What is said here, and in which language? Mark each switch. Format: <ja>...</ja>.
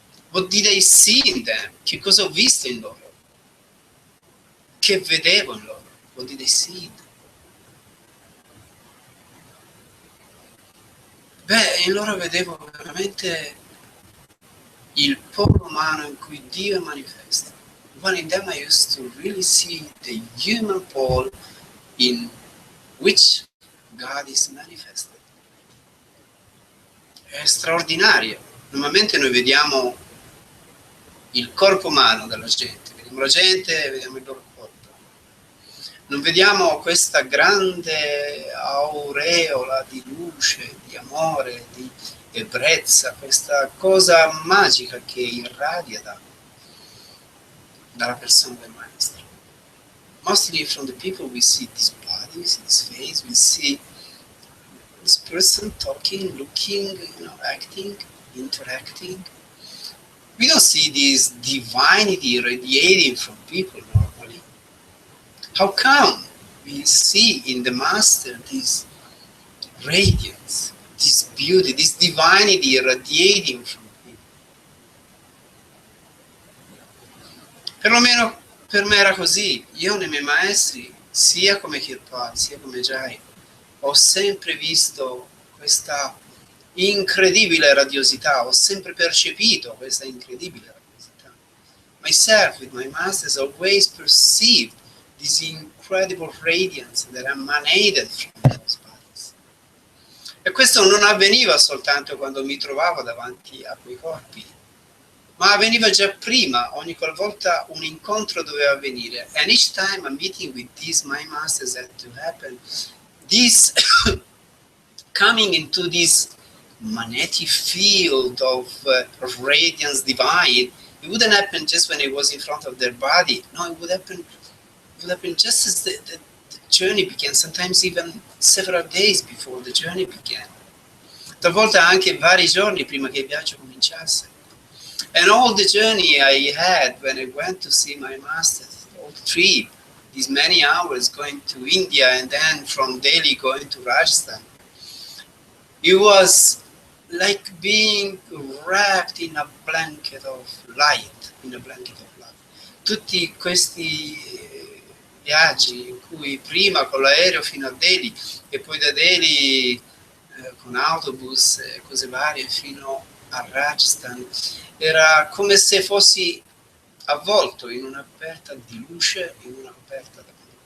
<en>What did I see in them?</en> <it>Che cosa ho visto in loro? Che vedevo in loro?</it> <en>What did I see?</en> <it>Beh, in loro vedevo veramente il polo umano in cui Dio è manifesta.</it> <en>One in them I used to really see the human pole in which God is manifested.</en> <it>È straordinario. Normalmente noi vediamo il corpo umano della gente, vediamo la gente e vediamo il loro corpo. Non vediamo questa grande aureola di luce, di amore, di ebbrezza, questa cosa magica che irradia dalla persona del maestro.</it> <en>Mostly from the people we see this body, we see this face, we see this person talking, looking, acting, interacting. We don't see this divinity radiating from people normally. How come we see in the master this radiance, this beauty, this divinity radiating from people?</en> <it>Perlomeno per me era così. Io nei miei maestri, sia come Kirpal, sia come Ujadi, ho sempre visto questa incredibile radiosità, ho sempre percepito questa incredibile radiosità.</it> <en>Myself, with my masters, always perceived this incredible radiance that emanated from those bodies.</en> <it>E questo non avveniva soltanto quando mi trovavo davanti a quei corpi, ma avveniva già prima, ogni qualvolta un incontro doveva avvenire.</it> <en>And each time a meeting with these my masters had to happen, this coming into this magnetic field of radiance divine. It wouldn't happen just when it was in front of their body. No, it would happen just as the journey began, sometimes even several days before the journey began.</en> <it>Talvolta anche vari giorni prima che il viaggio cominciasse.</it> <en>And all the journey I had when I went to see my master, all the trip, these many hours going to India and then from Delhi going to Rajasthan, it was like being wrapped in a blanket of light, in a blanket of love.</en> <it>Tutti questi viaggi in cui prima con l'aereo fino a Delhi e poi da Delhi con autobus e cose varie fino a Rajasthan, era come se fossi avvolto in una coperta di luce, in una coperta d'amore.</it>